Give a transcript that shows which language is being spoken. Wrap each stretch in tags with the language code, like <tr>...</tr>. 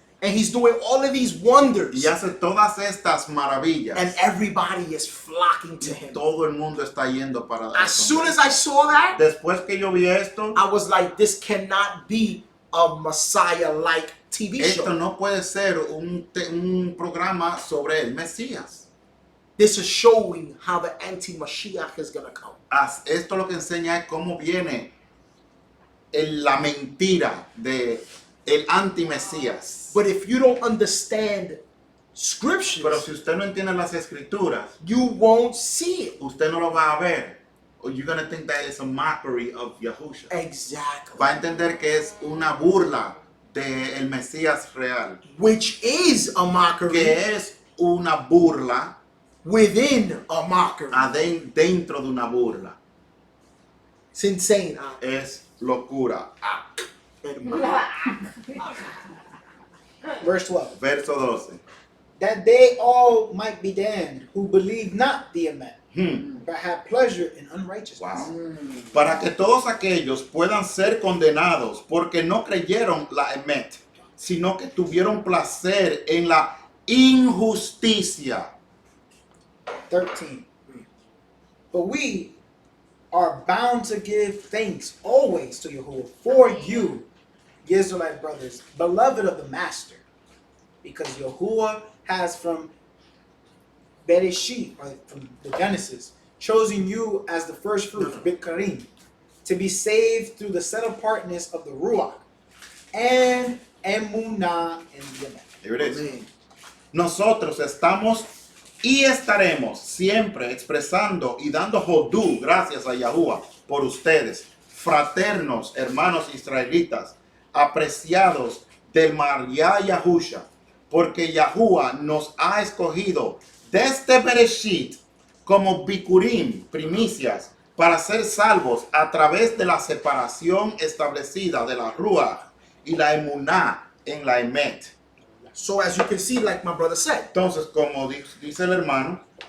<en>And he's doing all of these wonders.</en> <es>Y hace todas estas maravillas.</es> <en>And everybody is flocking to him.</en> <es>Todo el mundo está yendo para</es> <en>As soon as I saw that,</en> <es>Después que yo vi esto,</es> <en>I was like, this cannot be a Messiah-like TV</en> <es>esto</es> <en>show.</en> <es>no puede ser un programa sobre el Mesías.</es> <en>This is showing how the anti-Mashiach is going to come.</en> <es>Esto lo que enseña es cómo viene la mentira de el anti-Mesías.</es> <en>But if you don't understand scriptures,</en> <es>Pero si usted no entiende las escrituras,</es> <en>you won't see it.</en> <es>usted no lo va a ver.</es> <en>Or you're going to think that it's a mockery of Yahusha. Exactly.</en> <es>Va a entender que es una burla del Mesías real.</es> <en>Which is a mockery</en> <es>Que es una burla</es> <en>within a mockery.</en> <es>dentro de una burla.</es> <en>It's insane.</en> <es>Es locura.</es> <en>Verse 12.</en> <es>Verso 12.</es> <en>That they all might be damned who believe not the Amen, Hmm. but have pleasure in unrighteousness. Wow.</en> <es>Para que todos aquellos puedan ser condenados porque no creyeron la Emet, sino que tuvieron placer en la injusticia.</es> <en>13. But we are bound to give thanks always to Yahuwah for you, Israelite brothers, beloved of the Master, because Yahuwah has from Bereshit, or from the Genesis, chosen you as the first fruit, Bikarim, to be saved through the set apartness of the Ruach and Emunah in the Amen. Here it is. Amen.</en> <es>Nosotros estamos y estaremos siempre expresando y dando hodú, gracias a Yahuwah, por ustedes, fraternos, hermanos israelitas, apreciados del María Yahusha, porque Yahuwah nos ha escogido desde Bereshit como Bikurim, primicias, para ser salvos a través de la separación establecida de la Ruach y la Emuná en la Emet.</es> <en>So as you can see, like my brother said,</en> <es>Entonces, como dice el hermano,</es>